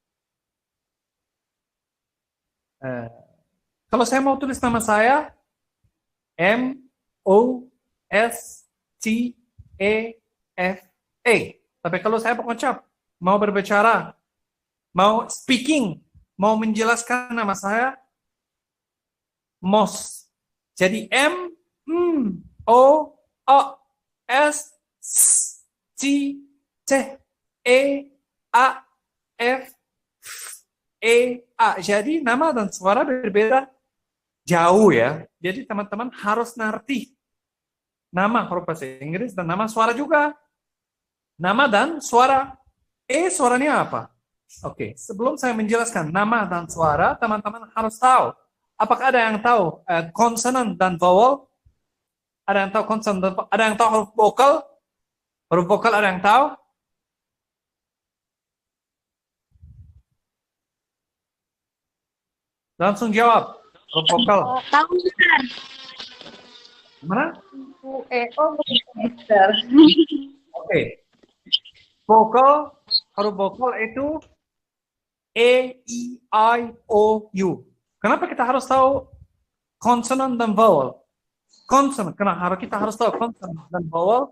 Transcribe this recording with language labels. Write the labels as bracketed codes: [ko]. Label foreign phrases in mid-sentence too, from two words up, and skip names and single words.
[id] Kalau saya mau tulis nama saya, M O S T E F A. Tapi kalau saya pengucap, mau berbicara, mau speaking, mau menjelaskan nama saya, MOS. Jadi M O S T T E A F E A. Jadi nama dan suara berbeda jauh ya. Jadi teman-teman harus ngerti nama huruf bahasa Inggris dan nama suara juga. Nama dan suara. E suaranya apa? Oke, sebelum saya menjelaskan nama dan suara, teman-teman harus tahu. Apakah ada yang tahu konsonan dan vowel? Ada yang tahu konsonan dan vowel? Ada yang tahu huruf vokal? Huruf vokal ada yang tahu? Langsung jawab. Huruf vokal. Tahu, Mister. Mana? E-O, Mister. Oke. Vokal, huruf vokal itu E, I, O, U. Kenapa kita harus tahu konsonan dan vowel? Konsonan, kenapa kita harus tahu konsonan dan vowel?